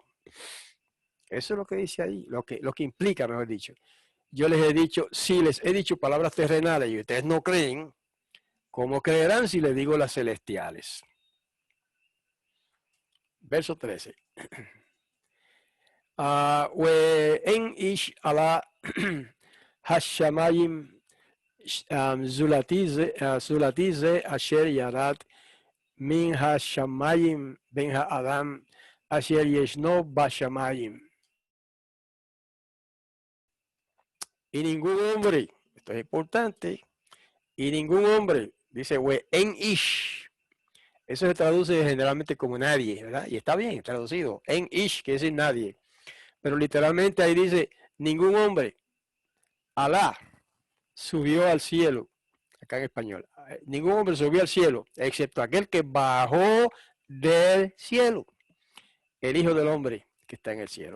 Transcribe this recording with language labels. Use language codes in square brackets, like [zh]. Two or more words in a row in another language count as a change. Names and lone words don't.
[es] Eso es lo que dice ahí, lo que implica, mejor dicho. Yo les he dicho, si les he dicho palabras terrenales y ustedes no creen, ¿cómo creerán si les digo las celestiales? Verso 13. [he] אין איש עלה השמימה זולתי זה אשר ירד מן השמים בן האדם אשר ישנו בשמים. [es] Y ningún hombre, esto es importante, y ningún hombre, dice, [he] אין איש, [es] eso se traduce generalmente como nadie, ¿verdad? Y está bien traducido, [he] אין איש, [es] que es nadie, pero literalmente ahí dice, ningún hombre, Alá, subió al cielo, acá en español, ningún hombre subió al cielo, excepto aquel que bajó del cielo, el Hijo del Hombre que está en el cielo.